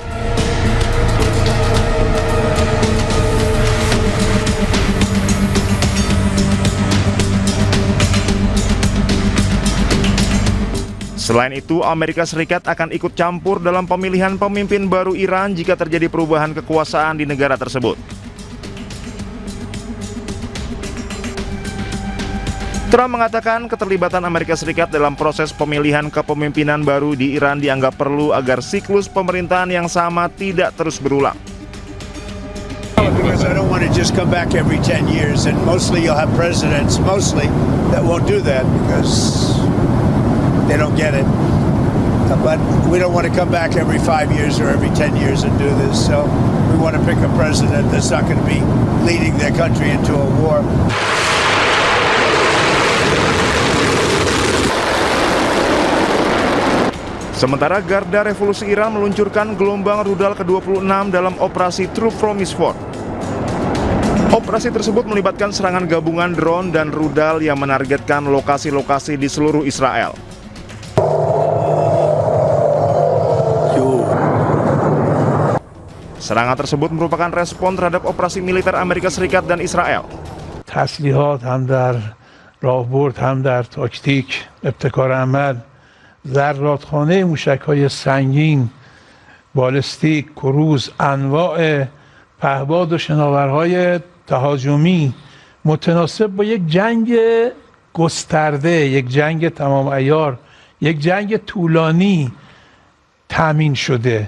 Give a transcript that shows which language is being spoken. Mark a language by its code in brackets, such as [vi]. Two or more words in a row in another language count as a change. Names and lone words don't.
[id] Selain itu, Amerika Serikat akan ikut campur dalam pemilihan pemimpin baru Iran jika terjadi perubahan kekuasaan di negara tersebut. Trump mengatakan keterlibatan Amerika Serikat dalam proses pemilihan kepemimpinan baru di Iran dianggap perlu agar siklus pemerintahan yang sama tidak terus berulang. [en] Because I don't want to just come back every 10 years, and mostly you'll have presidents, that won't do that because they don't get it. But we don't want to come back every 5 years or every 10 years and do this. So we want to pick a president that's not going to be leading their country into a war. [id] Sementara Garda Revolusi Iran meluncurkan gelombang rudal ke-26 dalam operasi True Promise 4. Operasi tersebut melibatkan serangan gabungan drone dan rudal yang menargetkan lokasi-lokasi di seluruh Israel. Serangan tersebut merupakan respon terhadap operasi militer Amerika Serikat dan Israel. [fa] تسلیحات هم در راهبرد هم در تاکتیک ابتکار عمل ذراتخانه موشک‌های سنگین بالستیک کروز انواع پهباد و شناورهای تهاجمی متناسب با یک جنگ گسترده، یک جنگ تمام عیار، یک جنگ طولانی تامین شده.